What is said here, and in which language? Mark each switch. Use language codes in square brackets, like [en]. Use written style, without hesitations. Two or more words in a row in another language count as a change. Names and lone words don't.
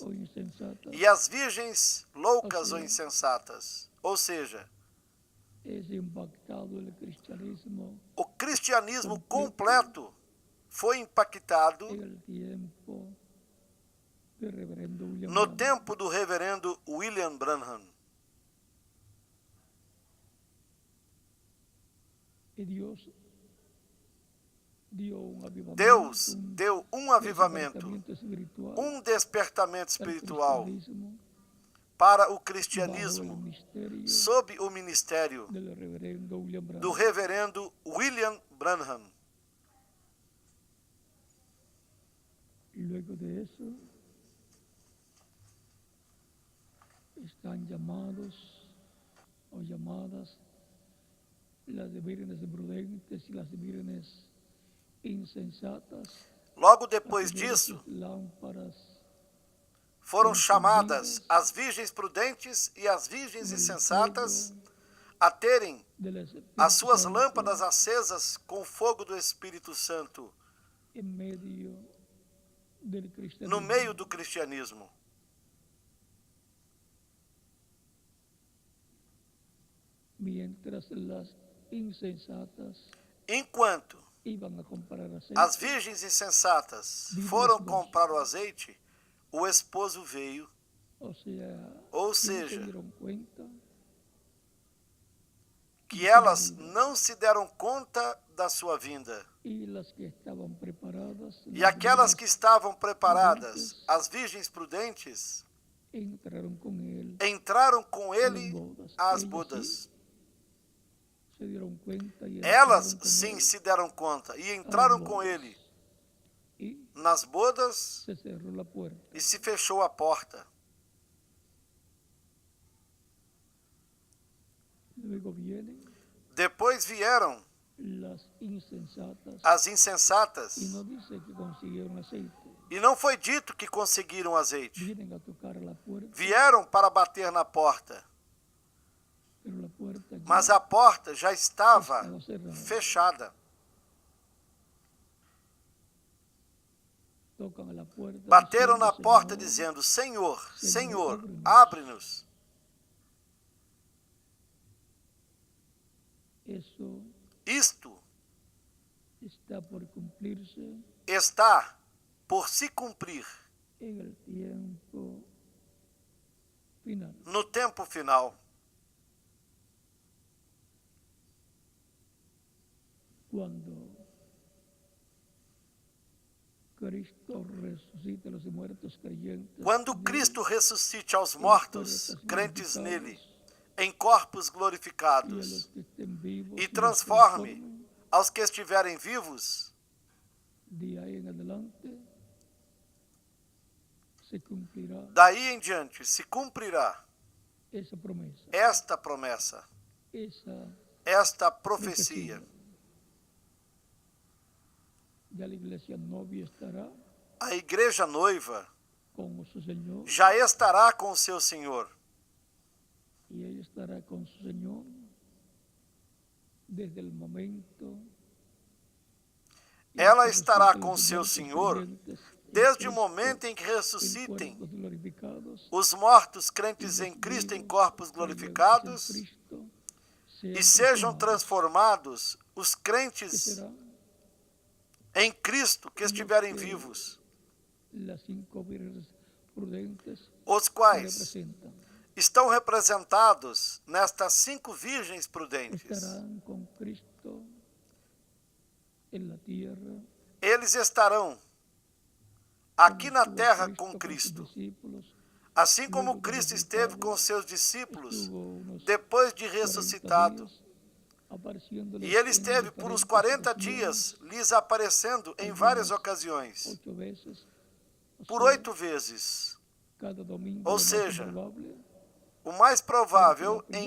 [es] vacuas o insensatas. [pt] e as virgens loucas ou insensatas. Ou seja, [es] Es impactado el cristianismo [pt] o cristianismo completo foi impactado [es] en el tiempo del reverendo William [pt] no Branham. tempo do reverendo William Branham. [es] Y Dios dio un avivamiento, [pt] Deus deu um avivamento, [es] despertamiento espiritual [pt] um despertamento [es] al [pt] espiritual [es] cristianismo [pt] para o [es] bajo el [pt] cristianismo [es] ministerio [pt] sob o ministério [es] del reverendo William Branham. [pt] do reverendo William Branham. [es] Luego de eso, están llamados o llamadas las vírgenes prudentes y las vírgenes insensatas. [pt] Logo depois [es] aquellas [pt] disso, [es] lámparas [pt] foram chamadas as virgens prudentes e as virgens insensatas a terem [es] del Espíritu [pt] as suas [es] Santo [pt] lâmpadas acesas com o fogo do Espírito Santo [es] en medio del [pt] no [es] cristianismo. [pt] meio do cristianismo. [es] Mientras las insensatas [pt] Enquanto [es] iban a comprar aceite, [pt] as virgens insensatas foram comprar o azeite, o esposo veio, ou ou [es] se [pt] seja, [es] dieron cuenta [pt] que elas não se deram conta da sua vinda. [es] y las que estaban preparadas, [pt] E [es] las [pt] aquelas que estavam preparadas, [es] prudentes, [pt] as virgens prudentes, [es] entraron con él [pt] entraram com ele às [es] Ellas [pt] bodas. [es] se dieron cuenta y [pt] Elas [es] entraron con [pt] sim [es] él [pt] se deram conta e às entraram com [es] bodas. [pt] ele [es] Y [pt] nas bodas [es] se cerró la puerta. [pt] e se fechou a porta. [es] Luego vienen [pt] Depois vieram [es] las insensatas [pt] as insensatas [es] y no dice que consiguieron aceite. [pt] e não foi dito que conseguiram azeite. [es] Vienen a tocar la puerta, [pt] Vieram para bater na porta, [es] pero la puerta ya [pt] mas a porta já estava [es] estaba cerrada. [pt] fechada. [es] Tocan a la puerta, [pt] Bateram [es] diciendo, [pt] na porta [es] "Señor, [pt] dizendo: Senhor, Senhor, Senhor, abre-nos. [es] eso [pt] Isto [es] está por cumplirse [pt] está por se cumprir [es] en el tiempo final". [pt] no tempo final. [es] Cuando Cristo resucite a los muertos creyentes, [pt] Quando [es] en él, [pt] Cristo ressuscite aos [es] en [pt] mortos, [es] cuerpos [pt] crentes [es] glorificados, [pt] nele, em corpos [es] y a los [pt] glorificados, [es] que estén vivos [pt] e [es] los transforme [pt] transforme, aos que estiverem vivos, [es] de ahí en adelante se cumplirá [pt] daí em diante se cumprirá [es] esa promesa, [pt] esta promessa, esta profecia. [es] Ya la iglesia novia estará [pt] A igreja noiva [es] con su Señor [pt] já estará com o seu Senhor. [es] y ella estará con su Señor desde el momento [pt] Ela [es] en que [pt] estará [es] resuciten [pt] com [es] los [pt] seu [es] muertos [pt] Senhor [es] creyentes en [pt] desde o [es] Cristo, [pt] momento em que [es] en [pt] ressuscitem [es] cuerpos glorificados, [pt] os mortos [es] y [pt] crentes [es] los [pt] em Cristo em [es] vivos [pt] corpos [es] creyentes [pt] glorificados [es] en Cristo [pt] e [es] sean [pt] sejam [es] transformados, [pt] transformados os [es] que [pt] crentes [es] serán [pt] em Cristo que estiverem vivos, [es] las 5 vírgenes prudentes [pt] os [es] que [pt] quais [es] representan. [pt] estão representados nestas 5 virgens prudentes. [es] Estarán con Cristo en la tierra. [pt] Eles estarão aqui na [es] como [pt] terra [es] estuvo [pt] com [es] sus [pt] Cristo, [es] discípulos, [pt] assim como Cristo esteve com seus discípulos [es] estuvo unos [pt] depois de [es] 40 [pt] ressuscitado. [es] días apareciéndoles [pt] E ele [es] en [pt] esteve por uns [es] diferentes [pt] 40 [es] ocasiones, [pt] dias lhes aparecendo em várias ocasiões, [es] 8 veces, o [pt] por [es] sea, [pt] 8 vezes. [es] cada domingo, [pt] Ou [es] lo más [pt] seja, [es] improbable, [pt] O mais provável [es] porque la